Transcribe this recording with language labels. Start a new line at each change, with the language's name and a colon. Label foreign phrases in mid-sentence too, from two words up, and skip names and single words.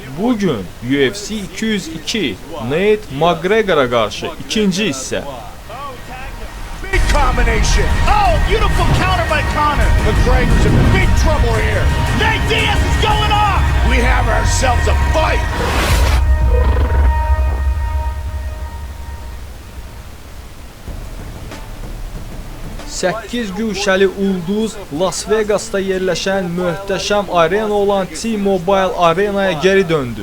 Azerbaijani: Bugün UFC 202 Nate McGregor'a qarşı ikinci hissə.
English: Big combination. Oh, beautiful counter by Conor. McGregor's in big trouble here. Nate Diaz is going off. We have ourselves a fight.
Azerbaijani: 8 güşəli ulduz Las Vegas'ta yerləşən möhtəşəm arena olan T-Mobile Arena'ya geri döndü.